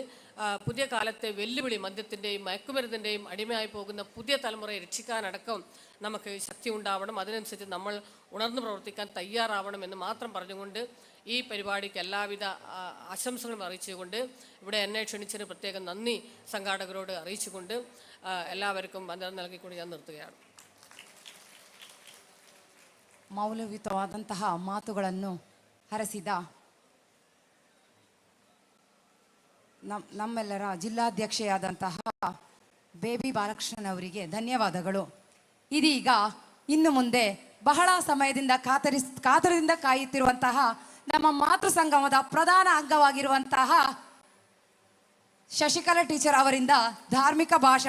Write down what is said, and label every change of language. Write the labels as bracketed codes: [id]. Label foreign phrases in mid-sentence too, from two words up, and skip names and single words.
[ml] പുതിയ കാലത്തെ വെല്ലുവിളി, മദ്യത്തിൻ്റെയും മയക്കുമരുന്നിൻ്റെയും അടിമയായി പോകുന്ന പുതിയ തലമുറയെ രക്ഷിക്കാനടക്കം നമുക്ക് ശക്തി ഉണ്ടാവണം. അതിനനുസരിച്ച് നമ്മൾ ഉണർന്നു പ്രവർത്തിക്കാൻ തയ്യാറാവണം എന്ന് മാത്രം പറഞ്ഞുകൊണ്ട് ഈ പരിപാടിക്ക് എല്ലാവിധ ആശംസകളും അറിയിച്ചുകൊണ്ട് ഇവിടെ എന്നെ ക്ഷണിച്ചതിന് പ്രത്യേകം നന്ദി സംഘാടകരോട് അറിയിച്ചുകൊണ്ട് എല്ലാവർക്കും വന്ദനം നൽകിക്കൊണ്ട് ഞാൻ നിർത്തുകയാണ്. [kn] ಮೌಲ್ಯಯುತವಾದಂತಹ ಮಾತುಗಳನ್ನು ಹರಸಿದ ನಮ್ಮೆಲ್ಲರ ಜಿಲ್ಲಾಧ್ಯಕ್ಷೆಯಾದಂತಹ ಬೇಬಿ ಬಾಲಕೃಷ್ಣನ್ ಅವರಿಗೆ ಧನ್ಯವಾದಗಳು. ಇದೀಗ ಇನ್ನು ಮುಂದೆ ಬಹಳ ಸಮಯದಿಂದ ಕಾತರದಿಂದ ಕಾಯುತ್ತಿರುವಂತಹ ನಮ್ಮ ಮಾತೃ ಸಂಗಮದ ಪ್ರಧಾನ ಅಂಗವಾಗಿರುವಂತಹ ಶಶಿಕಲಾ ಟೀಚರ್ ಅವರಿಂದ ಧಾರ್ಮಿಕ ಭಾಷಣ.